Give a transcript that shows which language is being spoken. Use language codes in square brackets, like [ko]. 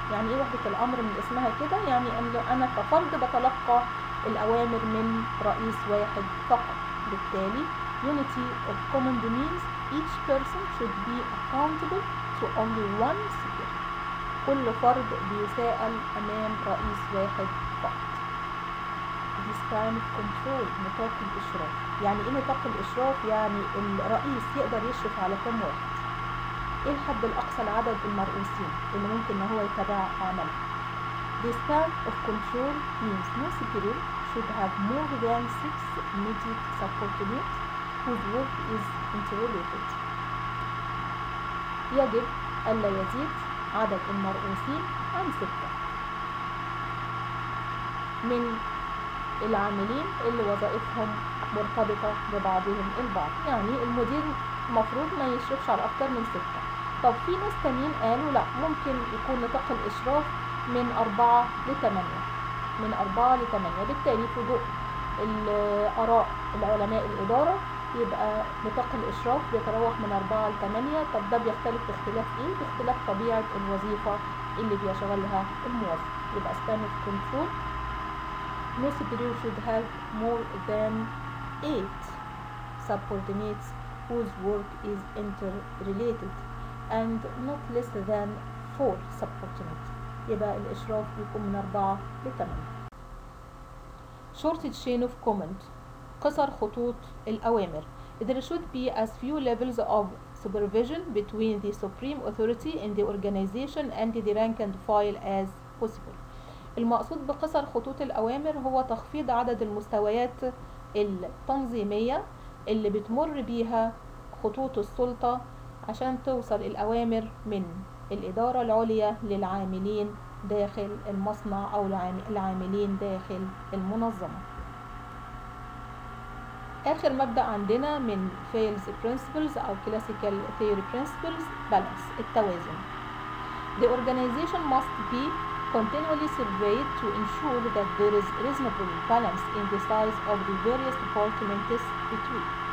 [ar] يعني إيه وحدة الأمر من اسمها كده؟ يعني أن أنا كفرد بتلقى الأوامر من رئيس واحد فقط. [en] بالتالي unity of command means each person should be accountable to only one superior. [ar] كل فرد بيساءل أمام رئيس واحد فقط. [en] This kind of control [ar] نطاق الإشراف. يعني إيه نطاق الإشراف؟ يعني الرئيس يقدر يشرف على كم واحد؟ إيه الحد الأقصى لعدد المرؤوسين اللي ممكن إن هو يتابع عمله؟ [en] This kind of control means no superior should have more than 6 immediate subordinates whose work is interrelated. [ar] يجب ألا يزيد عدد المرؤوسين عن 6 من العاملين اللي وظائفهم مرتبطة ببعضهم البعض. يعني المدير المفروض ما يشرفش على أكتر من 6. طب في ناس تانيين قالوا لا، ممكن يكون نطاق الإشراف من 4 ل 8. من 4 ل 8. بالتالي في ضوء الآراء العلماء الإدارة يبقى نطاق الإشراف بيتراوح من 4 ل 8. طب ده بيختلف باختلاف إيه؟ باختلاف طبيعة الوظيفة اللي بيشغلها الموظف. [en] يبقى span of control no superior should have more than 8 subordinates whose work is interrelated and not less than 4 subordinates. [ar] يبقى الإشراف يكون من 4 ل 8. [en] Short chain of command [ar] قصر خطوط الأوامر. [en] There should be as few levels of supervision between the supreme authority in the organization and the rank and file as possible. [ar] المقصود بقصر خطوط الأوامر هو تخفيض عدد المستويات التنظيمية اللي بتمر بيها خطوط السلطة عشان توصل الأوامر من الإدارة العليا للعاملين داخل المصنع أو العاملين داخل المنظمة. آخر مبدأ عندنا من Fales Principles أو Classical Theory Principles Balance التوازن. [en] The organization must be continually surveyed to ensure that there is reasonable balance in the size of the various departments between.